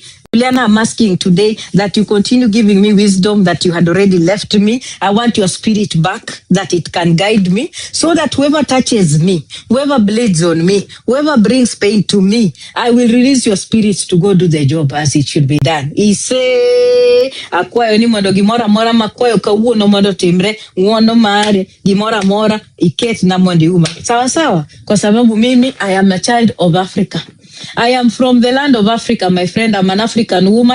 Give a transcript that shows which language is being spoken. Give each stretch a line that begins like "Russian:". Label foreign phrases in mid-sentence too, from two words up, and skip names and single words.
English: Juliana, I'm asking today that you continue giving me wisdom that you had already left me. I want your spirit back, that it can guide me, so that whoever touches me, whoever bleeds on me, whoever brings pain to me, I will release your spirit to go do the job as it should be done.
Luo (Kenya and Tanzania): Ise, akwayo ni mondo gimora mora makwayo kawuo no mondo timre, nguono mare, gimora mora, iket na mondi uma.
Swahili: Sawa sawa, kwa sababu mimi,
English: I am a child of Africa. I am from the land of Africa, my friend. I'm an African woman.